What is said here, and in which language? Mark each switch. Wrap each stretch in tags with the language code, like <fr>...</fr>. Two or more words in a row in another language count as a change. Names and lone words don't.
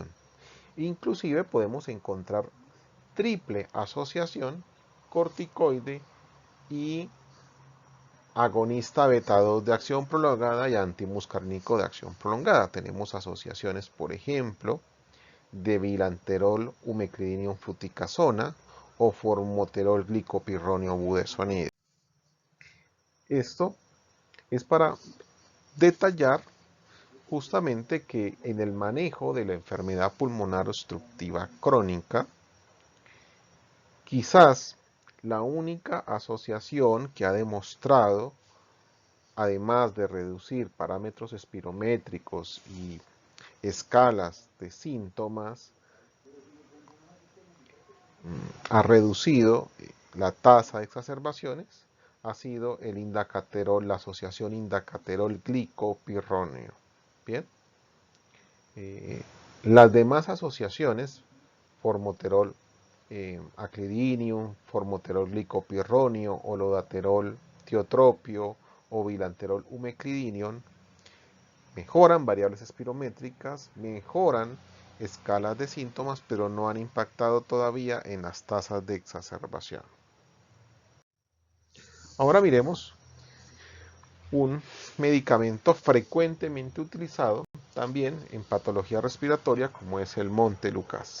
<es>Inclusive podemos encontrar triple asociación corticoide y agonista beta 2 de acción prolongada y antimuscarínico de acción prolongada. Tenemos asociaciones, por ejemplo, de bilanterol umeclidinium fluticasona o formoterol glicopirronio budesonide. Esto es para detallar justamente que en el manejo de la enfermedad pulmonar obstructiva crónica, quizás la única asociación que ha demostrado, además de reducir parámetros espirométricos y escalas de síntomas, ha reducido la tasa de exacerbaciones, ha sido el indacaterol, la asociación indacaterol glicopirronio. Bien. Las demás asociaciones, formoterol aclidinium, formoterol glicopirronio, olodaterol tiotropio o bilanterol umeclidinium, mejoran variables espirométricas, mejoran escalas de síntomas, pero no han impactado todavía en las tasas de exacerbación. Ahora miremos un medicamento frecuentemente utilizado también en patología respiratoria, como es el Montelukast.</es>